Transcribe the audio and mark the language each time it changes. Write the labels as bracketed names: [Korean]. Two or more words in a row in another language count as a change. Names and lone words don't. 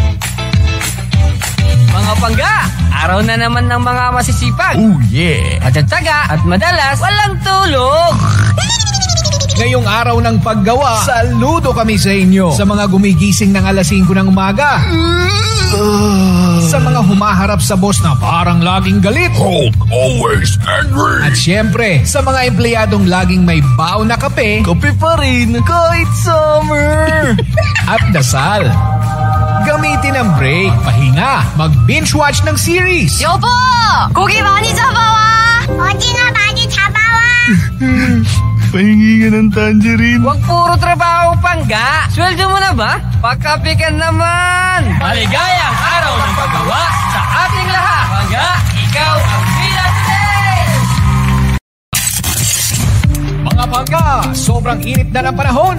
[Filipino] Mga pangga, araw na naman ng mga masisipag. [English] Oh yeah! [Filipino] Matatsaga at madalas walang tulog. Ngayong araw ng paggawa, saludo kami sa inyo. Sa mga gumigising ng alas 5 ng umaga. Sa mga humaharap sa boss na parang laging galit. [English] Hulk always angry. [Filipino] At syempre, sa mga empleyadong laging may baw na kape. Kape pa rin kahit summer. At dasal. Gamitin ang break, pahinga, mag- [English] binge watch [Filipino] ng series. [Korean] 여보! 고기 많이 잡아와! 어디나 많이 잡아와! [Filipino] Pahingi ka ng tangerine. Huwag puro trabaho, pangga. Sweldo mo na ba? Pagkape ka naman. Maligayang araw ng paggawa sa ating lahat. Pangga, ikaw ang bida today! Mga pangga, sobrang init na ng panahon.